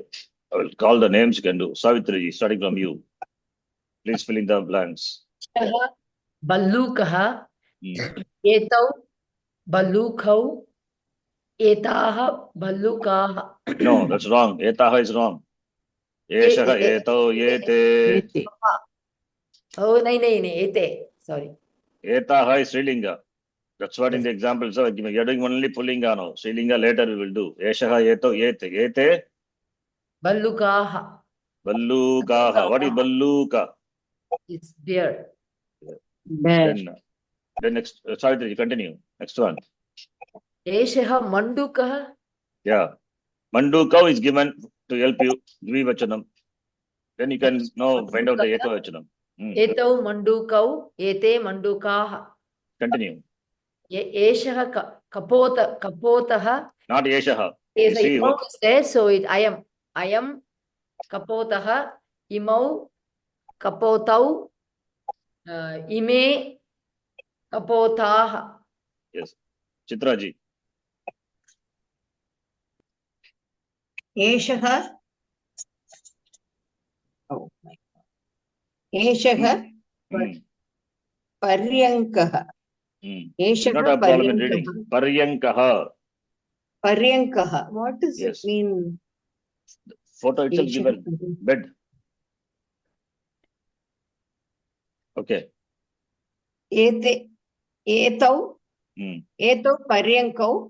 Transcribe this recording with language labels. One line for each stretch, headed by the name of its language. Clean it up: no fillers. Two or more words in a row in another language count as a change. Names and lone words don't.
English: I will call the names you can do. Savitri, starting from you. Please fill in the blanks.
Sanskrit: Ballukah, Hmm. etau, ballukau, etaha, ballukah.
English: No, that's wrong. Etaha is wrong.
Sanskrit: Eshaha, etau, ete. Oh, nahi, ete.
English: Sorry. Etaha is Srilinga. That's what in the examples are given. You're doing only Pullinga now. Srilinga later we will do.
Sanskrit: Eshaha, etau, ete. Ete. Ballukaha. Ballukaha.
English: What is balluka? It's bear. Bear. Then next, Savitri, you continue. Next one.
Sanskrit: Eshaha mandukah.
English: Yeah. Mandukau is given to help you.
Sanskrit: Dvivachanam.
English: Then you can now find out the Ekavachanam.
Sanskrit: Etau mandukau, ete mandukaha.
English: Continue.
Sanskrit: Eshaha kapotaha.
English: Not Eshaha. Is See, imau is there, so I am kapotaha,
Sanskrit: imau kapotau, ime kapotaha.
English: yes. Chitraji.
Sanskrit: Eshaha.
English: Oh my God.
Sanskrit: Eshaha Paryankah. Eshaha
English: Not a problem in reading.
Sanskrit: Paryankaha.
English: Paryankah. What does Yes. it mean? Photo itself
Sanskrit: Eshaha
English: given.
Sanskrit: Paryankah.
English: Bed. Okay.
Sanskrit: Etau Paryankau.